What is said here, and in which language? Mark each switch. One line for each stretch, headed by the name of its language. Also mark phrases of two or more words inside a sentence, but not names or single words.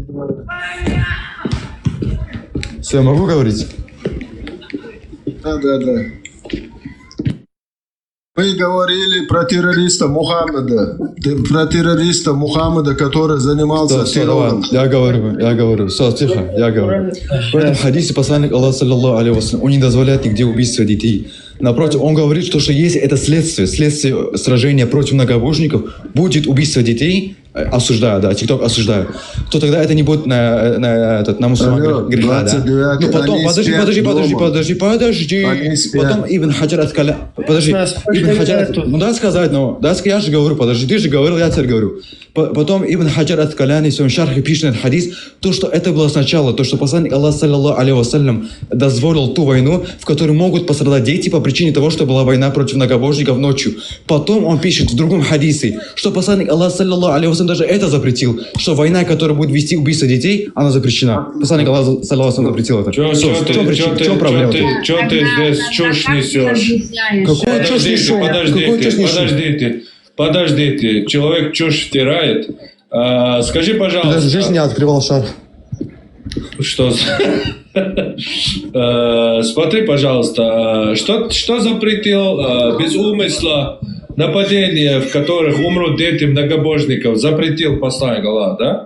Russian: Все, могу говорить? Да. Мы говорили про террориста Мухаммеда. Про террориста Мухаммеда, который занимался террором. Я говорю. Все, тихо, я говорю. В этом хадисе посланник Аллаха,
Arabic: صلى الله عليه وسلم,
Russian: он не дозволяет нигде убийства детей. Напротив, он говорит, что если это следствие сражения против многобожников, будет убийство детей, осуждаю, да, ТикТок осуждаю, то тогда это не будет на мусульман греха, да? Ну потом, подожди. Потом Ибн Хаджар Аскаляни, ну дай сказать, я же говорю, подожди, ты же говорил, я теперь говорю. Потом Ибн Хаджар Аскаляни в своем шархе пишет этот хадис, то, что это было сначала, то, что посланник Аллаха,
Arabic: صلى الله عليه وسلم,
Russian: дозволил ту войну, в которой могут пострадать дети по причине того, что была война против многобожников ночью. Потом он пишет в другом хадисе, что посланник Аллаха,
Arabic: صلى الله عليه وسلم,
Russian: даже это запретил, что война, которая будет вести убийство детей, она запрещена. Посланник Аллаха,
Arabic: صلى الله عليه وسلم,
Russian: запретил это. В чем проблема? Что ты здесь чушь несешь? Какую чушь несешь? Подождите, человек чушь втирает. Скажи, пожалуйста... Я в жизни не открывал шар. Что? Смотри, пожалуйста, что запретил без умысла нападения, в которых умрут дети многобожников, запретил посланник Аллаха, да?